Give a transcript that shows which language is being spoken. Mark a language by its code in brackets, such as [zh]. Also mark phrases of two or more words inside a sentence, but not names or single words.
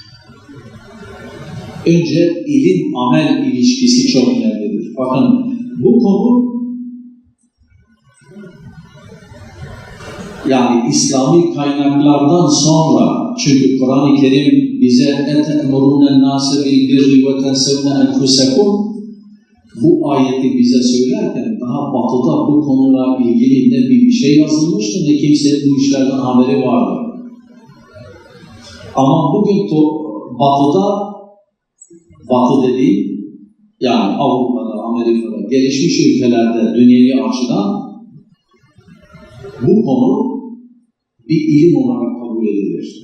[tr] Önce ilim-amel ilişkisi çok önemlidir. Bakın bu konu yani İslami kaynaklardan sonra, çünkü Kur'an-ı Kerim bize [ar] اَتَأْمُرُونَ النَّاسَ بِالْبِرِّ وَتَنْسَوْنَ أَنْفُسَكُمْ [tr] bu ayeti bize söylerken daha batıda bu konuyla ilgili ne bir şey yazılmıştı ne kimsenin bu işlerden haberi vardı. Ama bugün batıda, batı dediğim yani Avrupa'da, Amerika'da, gelişmiş ülkelerde dünyevi açıdan bu konu bir ilim olarak kabul edilir.